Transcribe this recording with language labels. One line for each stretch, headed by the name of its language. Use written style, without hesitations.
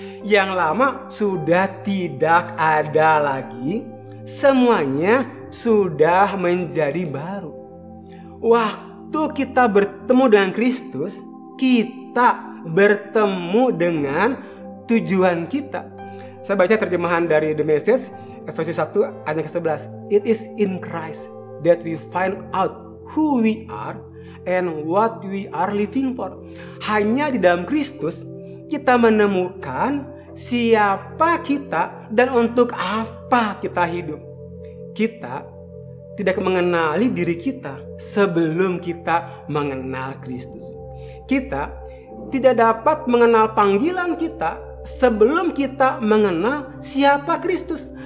Indonesian: Yang lama sudah tidak ada lagi. Semuanya sudah menjadi baru. Waktu kita bertemu dengan Kristus, kita bertemu dengan tujuan kita. Saya baca terjemahan dari The Message, Efesus 1 ayat ke-11.
English: It is in Christ that we find out who we are and what we are living for.
Indonesian: Hanya di dalam Kristus kita menemukan siapa kita dan untuk apa kita hidup. Kita tidak mengenali diri kita sebelum kita mengenal Kristus. Kita tidak dapat mengenal panggilan kita sebelum kita mengenal siapa Kristus.